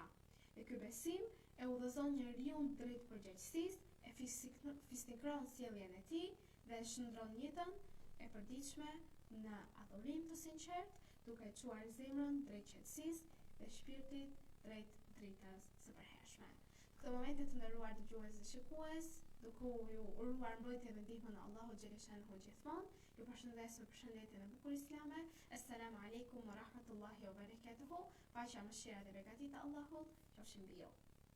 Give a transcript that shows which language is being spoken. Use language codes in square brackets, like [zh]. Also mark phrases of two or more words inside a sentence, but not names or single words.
[sq] Dhe ky besim e udhëzon njeriu drejt përgjegjësisë, e fisnikron sjelljen e tij dhe e shndron jetën e përditshme në adhurim të sinqert, duke çuar zemrën drejt qetësisë dhe shpirtit drejt dritës së përhershme. Këtë momente të nderuar dëgjues dhe shikues, duke ju uruar mbrojtje dhe ndihmën e Allahut xhaleshanhu gjithmonë, ju përshëndes me përshëndetjen e bukur islame. [ar] السلام عليكم ورحمة الله وبركاته. [sq] Paqja, mëshira dhe begatit e Allahut qofshin mbi ju.